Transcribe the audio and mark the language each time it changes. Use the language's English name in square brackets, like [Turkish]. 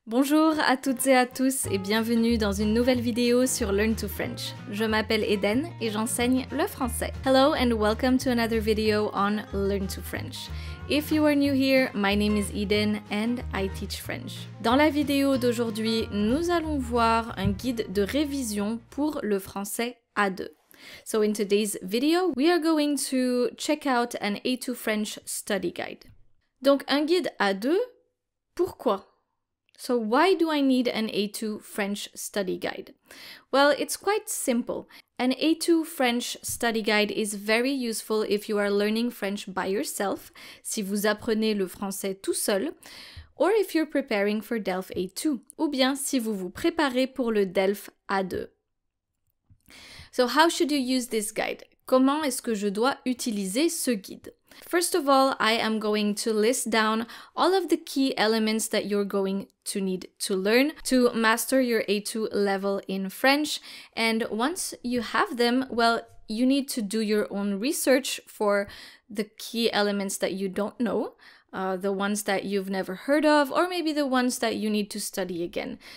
[French] Bonjour à toutes et à tous et bienvenue dans une nouvelle vidéo sur Learn to French. Je m'appelle Eden et j'enseigne le français. [English] Hello and welcome to another video on Learn to French. If you are new here, my name is Eden and I teach French. [French] Dans la vidéo d'aujourd'hui, nous allons voir un guide de révision pour le français A2. [English] So in today's video, we are going to check out an A2 French study guide. [French] Donc un guide A2, pourquoi? [English] So why do I need an A2 French study guide? Well, it's quite simple. An A2 French study guide is very useful if you are learning French by yourself, [French] si vous apprenez le français tout seul, [English] or if you're preparing for DELF A2, [French] ou bien si vous vous préparez pour le DELF A2. [English] So how should you use this guide? [French] Comment est-ce que je dois utiliser ce guide? [English] First of all, I am going to list down all of the key elements that you're going to need to learn to master your A2 level in French. And once you have them, well, you need to do your own research for the key elements that you don't know, the ones that you've never heard of, or maybe the ones that you need to study again.